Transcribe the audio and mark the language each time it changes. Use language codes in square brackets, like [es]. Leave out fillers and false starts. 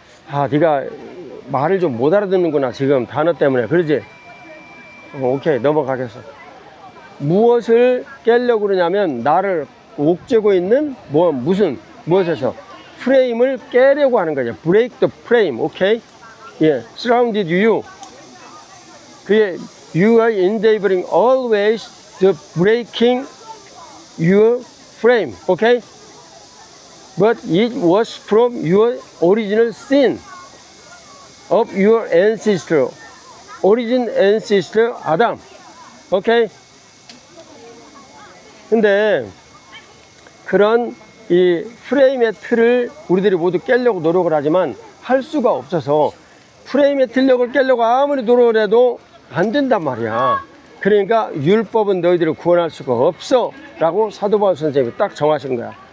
[ko] 아, 네가 말을 좀 못 알아듣는구나 지금 단어 때문에. 그러지? 오케이, 넘어가겠어. 무엇을 깨려고 그러냐면 나를 옥죄고 있는 무엇에서 프레임을 깨려고 하는 거죠. [en] break the frame. [ko] 오케이? 예, [en] surrounded you. [ko] 그게 [en] you are endeavoring always to breaking your frame. [ko] 오케이? [en] But it was from your original sin of your ancestor, origin ancestor 아담. [ko] 오케이? 근데 그런 이 프레임의 틀을 우리들이 모두 깨려고 노력을 하지만 할 수가 없어서, 프레임의 틀력을 깨려고 아무리 노력을 해도 안 된단 말이야. 그러니까 율법은 너희들을 구원할 수가 없어 라고 사도 바울 선생님이 딱 정하신 거야.